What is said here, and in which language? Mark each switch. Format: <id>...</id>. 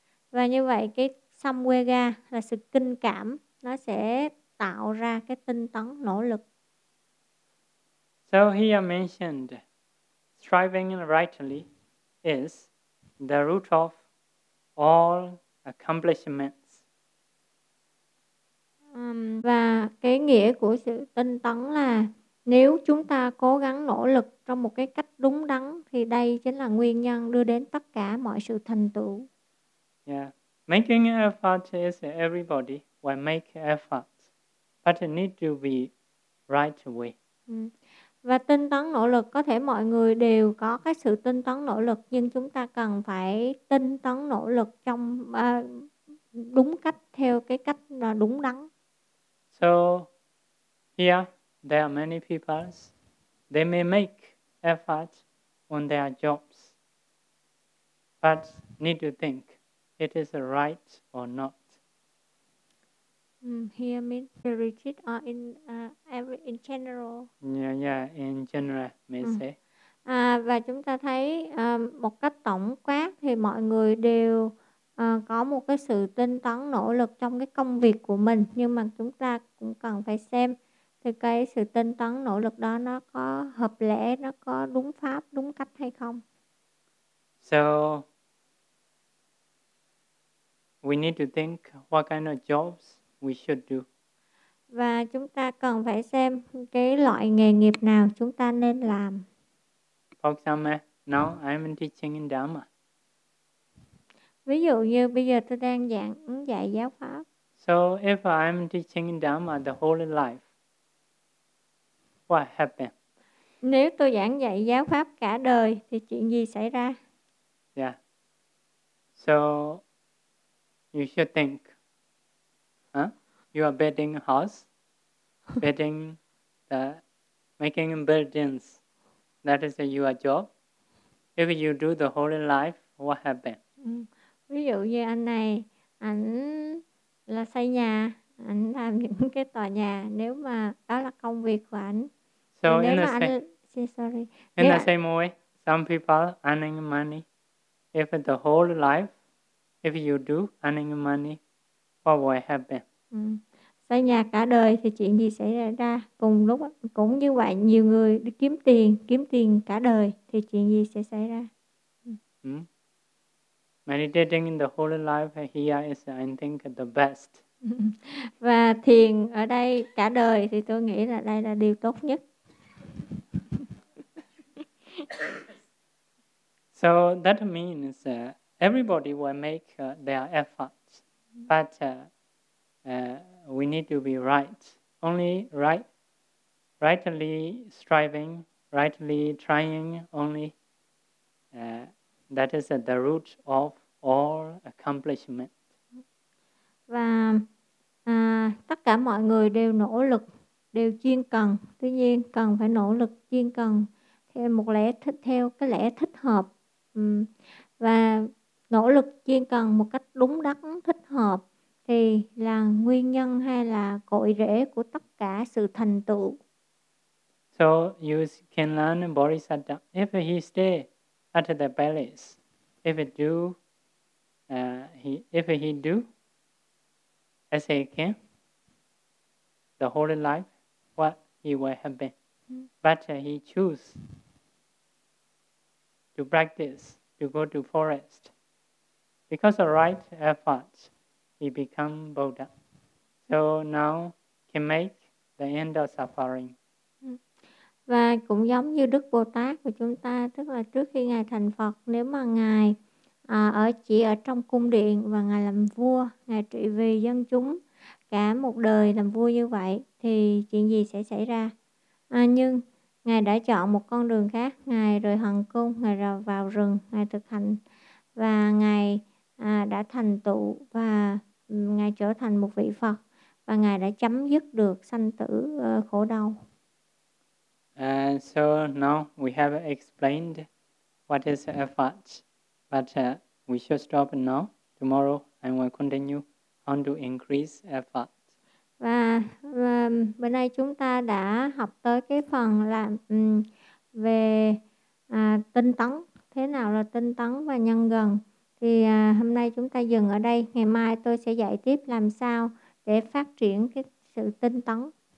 <vi>Và như vậy cái samvega là sự kinh cảm, nó sẽ tạo ra cái tinh tấn, nỗ lực.</vi> <en>So here mentioned striving rightly is the root of all accomplishments.</en> <vi>Và cái nghĩa của sự tinh tấn là nếu chúng ta cố gắng nỗ lực trong một cái cách đúng đắn thì đây chính là nguyên nhân đưa đến tất cả mọi sự thành tựu.</vi> <en>Yeah, making effort is everybody will make effort, but it need to be right way.</en> <vi>Và tinh tấn nỗ lực có thể mọi người đều có cái sự tinh tấn nỗ lực, nhưng chúng ta cần phải tinh tấn nỗ lực trong đúng cách, theo cái cách là đúng đắn.</vi> <en>So here there are many people, they may make effort on their jobs, but need to think it is right or not. Here means the retreat or in general. Yeah, in general, may say.</en> <vi>Và chúng ta thấy một cách tổng quát thì mọi người đều có một cái sự tinh tấn nỗ lực trong cái công việc của mình, nhưng mà chúng ta cũng cần phải xem thì cái sự tinh tấn nỗ lực đó nó có hợp lẽ, nó có đúng pháp đúng cách hay không.</vi> <en>So we need to think what kind of jobs we should do.</en> <vi>Và chúng ta cần phải xem cái loại nghề nghiệp nào chúng ta nên làm.</vi> <en>For example, now I'm teaching in Dharma.</en> <vi>Ví dụ như bây giờ tôi đang giảng dạy giáo pháp.</vi> <en>So if I'm teaching Dhamma the whole life, what happened?</en> <vi>Nếu tôi giảng dạy giáo pháp cả đời thì chuyện gì xảy ra?</vi> <en>Yeah. So you should think. Huh? You are building a house, building the making buildings. That is your job. If you do the whole life, what happened?</en> <vi>Ví dụ như anh này, ảnh là xây nhà, ảnh làm những cái tòa nhà, nếu mà đó là công việc của ảnh.</vi> <en>So</en> <vi>nếu</vi> <en>in</en> <vi>mà</vi> <en>the same, anh, sorry. In</en> <vi>nếu</vi> <en>the same way, some people earning money. If the whole life, if you do earning money, what will happen?</en> <vi>Xây nhà cả đời thì chuyện gì xảy ra? Cùng lúc cũng như vậy, nhiều người đi kiếm tiền cả đời thì chuyện gì sẽ xảy ra?</vi> <en>Meditating in the whole life here is, I think, the best.</en> <vi>Và thiền ở đây cả đời thì tôi nghĩ là đây là điều tốt nhất.</vi> <en>So that means everybody will make their efforts, but we need to be right. Only rightly striving, rightly trying, only that is the root of all accomplishment.</en> <vi>Và tất cả mọi người đều nỗ lực, đều chuyên cần. Tuy nhiên, cần phải nỗ lực chuyên cần theo một lẽ thích, theo cái lẽ thích hợp. Và nỗ lực chuyên cần một cách đúng đắn, thích hợp thì là nguyên nhân hay là cội rễ của tất cả sự thành tựu.</vi> <en>So you can learn Bodhisattva. If he stay at the palace, if he do as he can the whole life, what he will have been. But he choose to practice, to go to forest. Because of right efforts, he become Buddha. So now can make the end of suffering.</en> <vi>Và cũng giống như Đức Bồ Tát của chúng ta, tức là trước khi Ngài thành Phật, nếu mà Ngài chỉ ở trong cung điện và Ngài làm vua, Ngài trị vì dân chúng cả một đời làm vua như vậy, thì chuyện gì sẽ xảy ra? Nhưng Ngài đã chọn một con đường khác, Ngài rời hoàng cung, Ngài rời vào rừng, Ngài thực hành và Ngài đã thành tựu và Ngài trở thành một vị Phật và Ngài đã chấm dứt được sanh tử khổ đau.</vi> <en>So now we have explained what is effort, but we should stop now. Tomorrow I will continue on to increase effort.</en> <vi>Và bữa nay chúng ta đã học tới cái phần là về tinh tấn, thế nào là tinh tấn và nhân gần. Thì hôm nay chúng ta dừng ở đây. Ngày mai tôi sẽ dạy tiếp làm sao để phát triển cái sự tinh tấn.</vi>